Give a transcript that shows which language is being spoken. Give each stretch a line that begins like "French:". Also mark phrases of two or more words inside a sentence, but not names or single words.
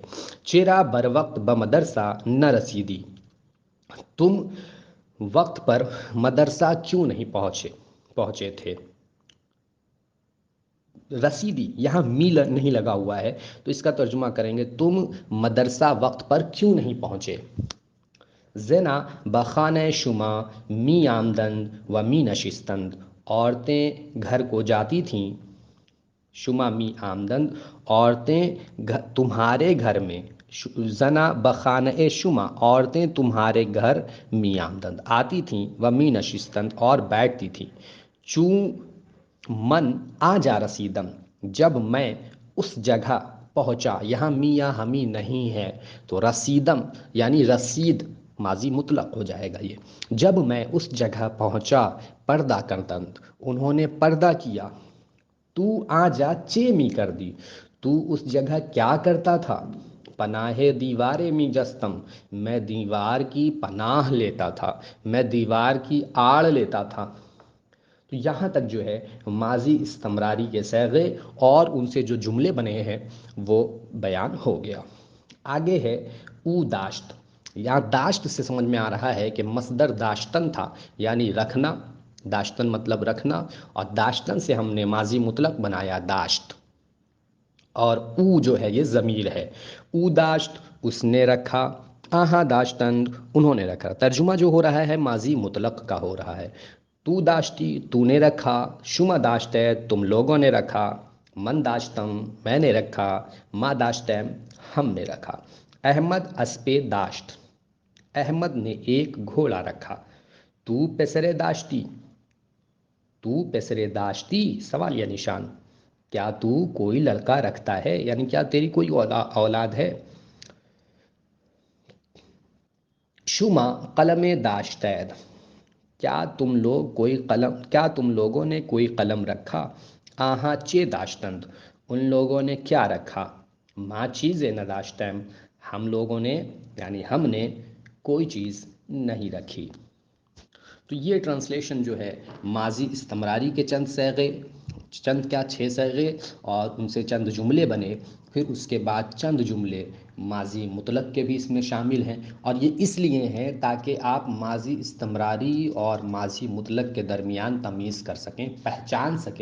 Persian: چیرا بر وقت بمدرسہ نہ رسیدی،
Urdu: تم وقت پر مدرسہ کیوں نہیں پہنچے تھے. رسیدی یہاں میل نہیں لگا ہوا ہے تو اس کا ترجمہ کریں گے تم مدرسہ وقت پر کیوں نہیں پہنچے.
Persian: زنا بخانہ شما می آمدند و می نشستند،
Urdu: عورتیں گھر کو جاتی تھیں،
Persian: شما می آمدند
Urdu: عورتیں تمہارے گھر میں،
Persian: زنا بخانہ شما
Urdu: عورتیں تمہارے گھر
Persian: می آمدند
Urdu: آتی تھیں،
Persian: و می نشستند
Urdu: اور بیٹھتی تھیں.
Persian: چوں من آ جا رسیدم
Urdu: جب میں اس جگہ پہنچا، یہاں می یا ہمی نہیں ہے تو رسیدم یعنی رسید ماضی مطلق ہو جائے گا. یہ جب میں اس جگہ پہنچا،
Persian: پردہ کردند
Urdu: انہوں نے پردہ کیا.
Persian: تو آ جا چے می کر دی،
Urdu: تو اس جگہ کیا کرتا تھا.
Persian: پناہ دیوار می جستم
Urdu: میں دیوار کی پناہ لیتا تھا، میں دیوار کی آڑ لیتا تھا. تو یہاں تک جو ہے ماضی استمراری کے صیغے اور ان سے جو جملے بنے ہیں وہ بیان ہو گیا. آگے ہے
Persian: او داشت.
Urdu: یہاں داشت سے سمجھ میں آ رہا ہے کہ مصدر داشتن تھا یعنی رکھنا، داشتن مطلب رکھنا، اور داشتن سے ہم نے ماضی مطلق بنایا داشت، اور او جو ہے یہ ضمیر ہے.
Persian: او داشت
Urdu: اس نے رکھا،
Persian: آہا داشتند
Urdu: انہوں نے رکھا. ترجمہ جو ہو رہا ہے ماضی مطلق کا ہو رہا ہے.
Persian: تو داشتی
Urdu: تو نے رکھا،
Persian: شما داشتے
Urdu: تم لوگوں نے رکھا،
Persian: من داشتم
Urdu: میں نے رکھا،
Persian: ما داشتیم
Urdu: ہم نے رکھا.
Persian: احمد اسپے داشت،
Urdu: احمد نے ایک گھوڑا رکھا.
Persian: تو پسرے داشتی، تو پسرے داشتی
Urdu: سوالیہ نشان، کیا تو کوئی لڑکا رکھتا ہے یعنی کیا تیری کوئی اولاد ہے.
Persian: شما قلم داشتید،
Urdu: کیا تم لوگوں نے کوئی قلم رکھا.
Persian: آہاں چے داشتند
Urdu: ان لوگوں نے کیا رکھا.
Persian: ما چیزیں نہ داشتیم
Urdu: ہم لوگوں نے یعنی ہم نے کوئی چیز نہیں رکھی. تو یہ ٹرانسلیشن جو ہے ماضی استمراری کے چند صیغے، چند کیا 6 صیغے اور ان سے چند جملے بنے، پھر اس کے بعد چند جملے ماضی مطلق کے بھی اس میں شامل ہیں، اور یہ اس لیے ہیں تاکہ آپ ماضی استمراری اور ماضی مطلق کے درمیان تمیز کر سکیں، پہچان سکیں۔